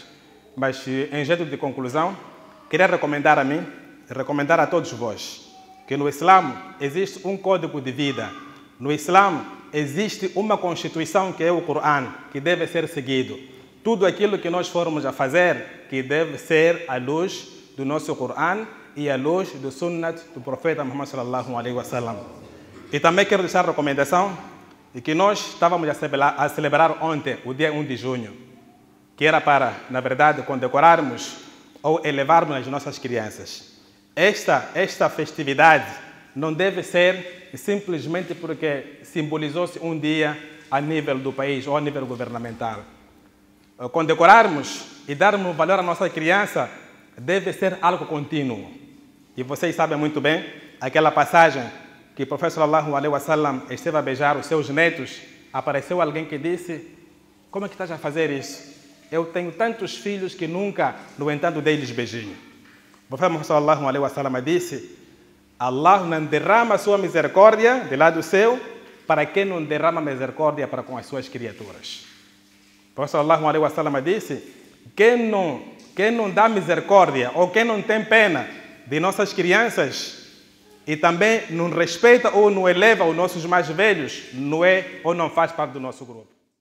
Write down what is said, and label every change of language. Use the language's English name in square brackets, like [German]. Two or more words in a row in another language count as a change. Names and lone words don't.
[Portuguese] Mas, em jeito de conclusão, queria recomendar a mim, recomendar a todos vós, que no Islã existe um código de vida. No Islã existe uma Constituição, que é o Corão, que deve ser seguido. Tudo aquilo que nós formos a fazer, que deve ser à luz do nosso Corão e à luz do Sunnat do profeta Muhammad [Arabic] صلى الله عليه وسلم. [Portuguese] E também quero deixar a recomendação de que nós estávamos a celebrar ontem, o dia 1 de junho, que era para, na verdade, condecorarmos ou elevarmos as nossas crianças. Esta festividade não deve ser simplesmente porque simbolizou-se um dia a nível do país ou a nível governamental. Condecorarmos e darmos valor à nossa criança deve ser algo contínuo. E vocês sabem muito bem aquela passagem que o profeta [Arabic] صلى الله عليه وسلم [Portuguese] esteve a beijar os seus netos, apareceu alguém que disse: como é que estás a fazer isso? Eu tenho tantos filhos que nunca, no entanto, dei-lhes beijinho. O profeta [Arabic] صلى الله عليه وسلم [Portuguese] disse: Allah não derrama a sua misericórdia de lado seu para quem não derrama misericórdia para com as suas criaturas. O profeta [Arabic] صلى الله عليه وسلم [Portuguese] disse: quem não dá misericórdia ou quem não tem pena de nossas crianças e também não respeita ou não eleva os nossos mais velhos, não é ou não faz parte do nosso grupo.